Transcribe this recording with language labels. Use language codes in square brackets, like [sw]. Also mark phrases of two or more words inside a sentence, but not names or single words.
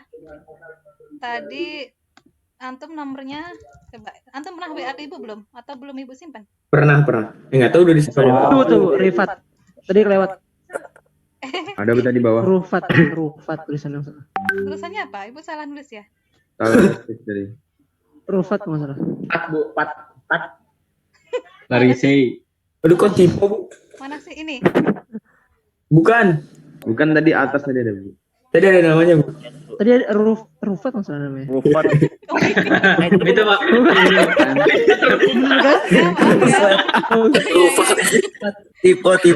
[id] Tadi antum nomornya coba. Antum pernah WA ke Ibu belum? Atau belum Ibu simpan? Pernah. Enggak tahu udah disimpan. Tuh Rifat. Tadi kelewat. Ada Bu tadi bawah. Rufat tulisan yang salah. Tulisannya apa? Ibu salah nulis ya? Salah tadi. Rufat kalau nggak salah. Pat Bu, pat. Larisei. Aduh kok tipe Bu? Mana sih ini? Bukan. Bukan tadi atas tadi ada Bu. Tadi ada namanya Bu. Tadi ada Rufat kalau nggak salah namanya. Rufat. Itu Pak. Tipe.